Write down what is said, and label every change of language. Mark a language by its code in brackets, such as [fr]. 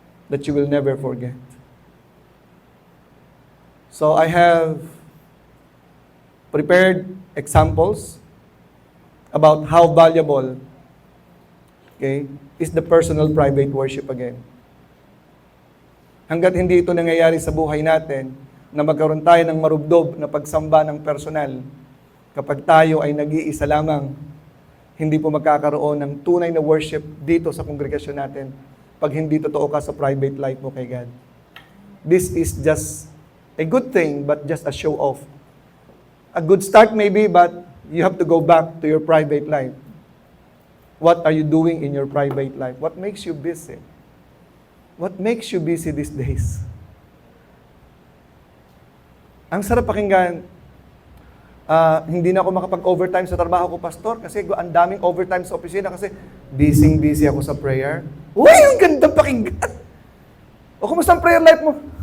[en] that you will never forget. So I have prepared examples about how valuable, okay, is the personal private worship again. [tl] Hanggat hindi ito nangyayari sa buhay natin, na magkaroon tayo ng marubdob na pagsamba ng personal, kapag tayo ay nag-iisa lamang, hindi po magkakaroon ng tunay na worship dito sa kongregasyon natin pag hindi totoo ka sa private life mo kay God. [en] This is just a good thing, but just a show off. A good start maybe, but you have to go back to your private life. What are you doing in your private life? What makes you busy? What makes you busy these days? [tl] Ang sarap pakinggan. Hindi na ako makapag-overtime sa trabaho ko, pastor, kasi ang daming overtime sa opisina kasi busy ako sa prayer. Uy, ang gandang pakinggan! O, kumusta ang prayer life mo?